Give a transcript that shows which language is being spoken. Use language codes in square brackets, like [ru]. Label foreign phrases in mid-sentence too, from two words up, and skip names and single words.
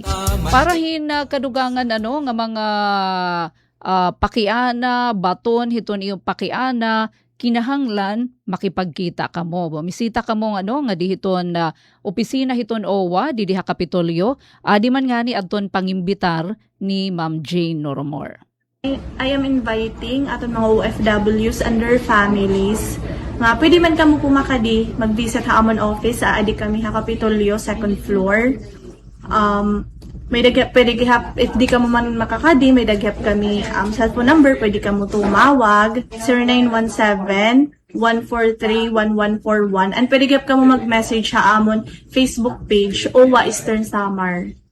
[war] Para kadugangan nga mga pakiana, baton hiton iyong pakiana, kinahanglan makipagkita kamo. Bumisita kamo nga dihiton opisina hiton OWA di diha Kapitolyo. Di man nga ni adton pangimbitar ni Ma'am Jane Nurumor. [en] I am inviting [war] aton mga [en] OFWs and their families [war] nga pwede man kamo pumakadi mag-visit ha amon office adi kami ha Kapitolyo 2nd floor. May daghap pwede gihap if di ka mo man makakadi may daghap kami [en] cellphone number [war] pwede ka mo tumawag 0917-143-1141 and pwede gihap ka mo mag-message sa amon Facebook page OWA Eastern Samar.